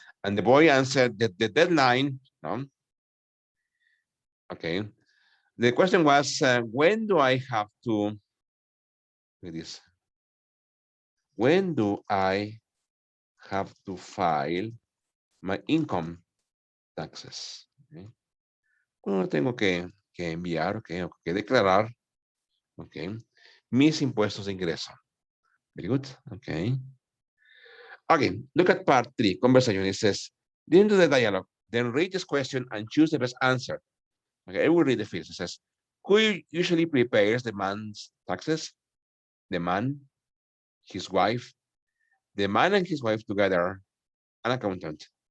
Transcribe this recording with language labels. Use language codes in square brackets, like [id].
[en] And the boy answered that the deadline, no? Okay. The question was, when do I have to, look at this. When do I have to file my income taxes? Okay. [es] Cuando tengo que enviar, okay, o que declarar, okay, mis impuestos de ingreso. [en] Very good, okay. Okay, look at part 3, conversation. It says, listen to the dialogue, then read this question and choose the best answer. Okay, I will read the first. It says, who usually prepares the man's taxes? The man, his wife, the man and his wife together, an accountant.